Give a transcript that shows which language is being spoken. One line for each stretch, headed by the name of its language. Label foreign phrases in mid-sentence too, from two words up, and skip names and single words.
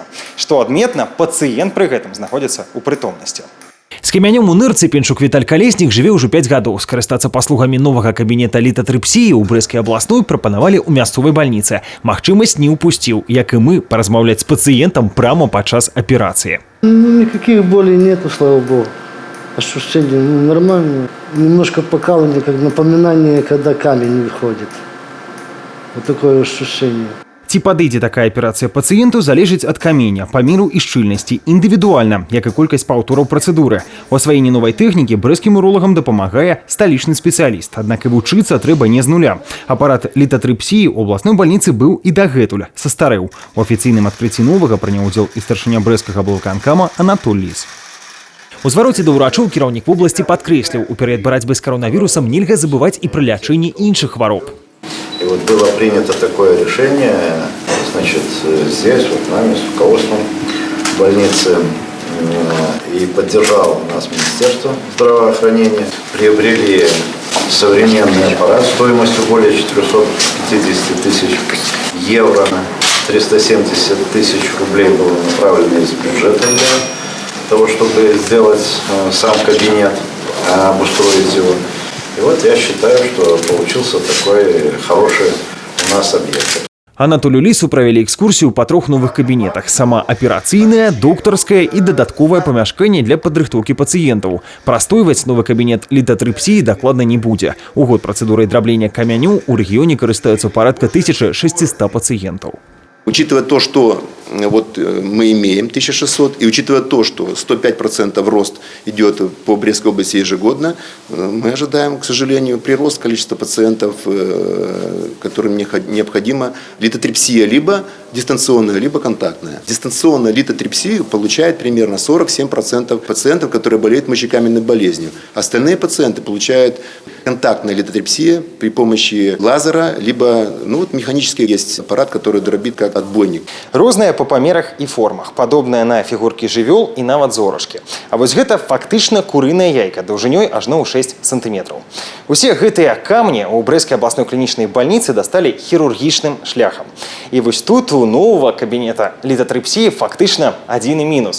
Belarusian: Што адметна, пацыент пры гэтым знаходзіцца ў прытомнасці. З камянём у нырцы Пенчук Віталь Калеснік жыве ўжо 5 гадоў. Скарыстацца паслугамі новага кабінета літатрыпсіі ў Брэсцкай абласной прапанавалі ў мясцовай бальніцы. Магчымасць не ўпусціў, як і мы, паразмаўляць з пацыентам прямо падчас аперацыі.
Russian: Никаких болей нету, слава богу. Ощущения нормальные. Немножко покалывание, как напоминание, когда камень выходит. Вот такое ощущение.
Belarusian: Ці падыдзе такая аперацыя пацыенту залежыць ад каменя, памеру і шчыльнасці, індывідуальна, як і колькасць паўтораў працэдуры. У асваенні новай тэхнікі брэсцкім уролагам дапамагае сталічны спецыяліст, аднак і вучыцца трэба не з нуля. Апарат літатрыпсіі ў абласной бальніцы быў і дагэтуль, састарэў. У афіцыйным адкрыцці новага прыняў удзел і старшыня брэсцкага аблвыканкама Анатоль Ліс. У звароце да ўрачоў кіраўнік вобласці падкрэсліў, у перыяд барацьбы з каронавірусам нельга забываць і пра лячэнне іншых хвароб.
Russian: И вот было принято такое решение, значит, здесь, вот нами, с руководством больницы, и поддержал нас Министерство здравоохранения. Приобрели современный аппарат стоимостью более 450 тысяч евро. 370 тысяч рублей было направлено из бюджета для того, чтобы сделать сам кабинет, обустроить его. И вот я считаю, что получился такой хороший у нас объект.
Belarusian: Анатолю Лісу правялі экскурсію па 3 новых кабінетах. Сама аперацыйная, доктарская і дадатковае памяшканне для падрыхтоўкі пацыентаў. Прастойваць новы кабінет літатрыпсіі дакладна не будзе. У год працэдурай драблення камянёў у рэгіёне карыстаюцца парадка 1600 пацыентаў.
Russian: Учитывая то, что вот мы имеем 1600, и учитывая то, что 105% рост идет по Брестской области ежегодно, мы ожидаем, к сожалению, прирост количества пациентов, которым необходима литотрипсия либо дистанционная, либо контактная. Дистанционная литотрипсия получает примерно 47% пациентов, которые болеют мочекаменной болезнью. Остальные пациенты получают контактная литотрипсия при помощи лазера, либо механический есть аппарат, который дробит как отбойник.
Belarusian: Розная по памерах і формах, падобная на фігуркі жывёл і нават зорачкі. А вось гэта фактычна курыная яйка даўжынёй ажно ў 6 сантыметраў. Усе гэтыя камні ў Брэсцкай абласной клінічнай бальніцы дасталі хірургічным шляхам. І вось тут у новага кабінета літатрыпсіі фактычна адзіны мінус.